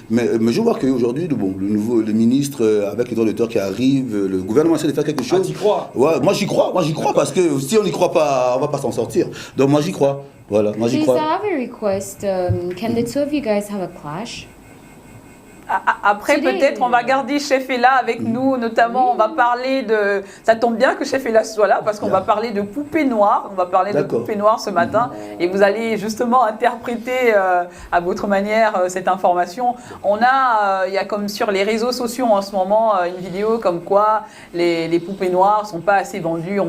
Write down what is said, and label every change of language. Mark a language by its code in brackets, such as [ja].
[fr] Mais je vois qu'aujourd'hui, le ministre, avec les droits d'auteur qui arrivent, le gouvernement essaie de faire quelque chose. Ah, tu crois? Ouais, moi j'y crois, parce que si on n'y croit pas, on ne va pas s'en sortir. Donc moi j'y crois. Voilà, moi j'y crois. [en] Please, I have a request. Can the two of you guys have a clash? [fr] Après, peut-être, on va garder Chef Ella avec nous, notamment, on va parler de... Ça tombe bien que Chef Ella soit là, parce qu'on va parler de poupées noires. On va parler de poupées noires ce matin, et vous allez justement interpréter à votre manière cette information. Il y a comme sur les réseaux sociaux en ce moment, une vidéo comme quoi les poupées noires ne sont pas assez vendues.